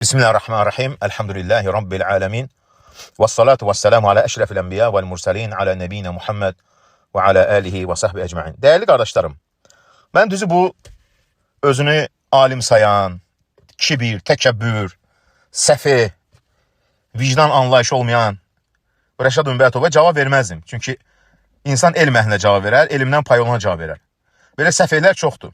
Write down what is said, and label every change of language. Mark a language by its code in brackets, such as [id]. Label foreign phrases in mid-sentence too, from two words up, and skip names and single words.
[ar] بسم الله الرحمن الرحيم. الحمد لله رب العالمين. والصلاة والسلام على أشرف الأنبياء والمرسلين على نبينا محمد وعلى آله وصحبه أجمعين. [tr] Değerli kardeşlerim, ben düzü bu özünü alim sayan, kibir, tekebbür, səfi, vicdan anlayışı olmayan Rəşad Ünbətova [az] cavab vermezdim. Çünkü insan elm əhlinə cavab verər, elmdən pay olana cavab verər. Belə səfihlər çoxdur.